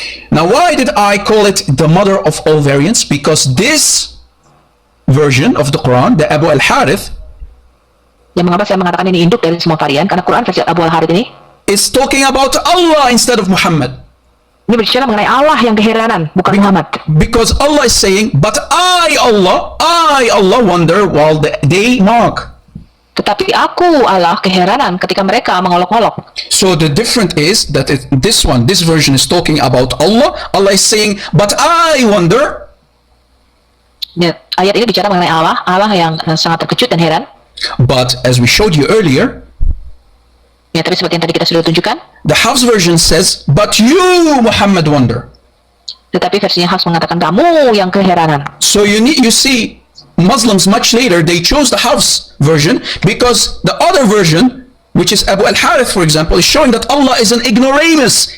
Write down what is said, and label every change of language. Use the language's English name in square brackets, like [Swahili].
[English] Now, why did I call it the mother of all variants? Because this version of the Quran, the Abu al-Harith, [Indonesian] Yang mengapa saya mengatakan ini induk dari semua varian? Karena Quran versi Abu Al-Harith ini [English] is talking about Allah instead of Muhammad. [Indonesian] Ini berbicara mengenai Allah yang keheranan, bukan Muhammad. [English] Because Allah is saying, but I Allah wonder while they mock. [Indonesian] Tetapi aku Allah keheranan ketika mereka mengolok-olok. [English] So the difference is that this version is talking about Allah. Allah is saying, but I wonder. [Indonesian] Ya, ayat ini bicara mengenai Allah, Allah yang sangat terkejut dan heran. [English] But as we showed you earlier, [Indonesian] Ya, tapi seperti yang tadi kita sudah tunjukkan, [English] the Hafs version says, but you Muhammad wonder. [Indonesian] tetapi versinya Hafs mengatakan kamu yang keheranan. [English] So you see, Muslims much later they chose the Hafs version because the other version, which is Abu al-Harith for example, is showing that Allah is an ignoramus.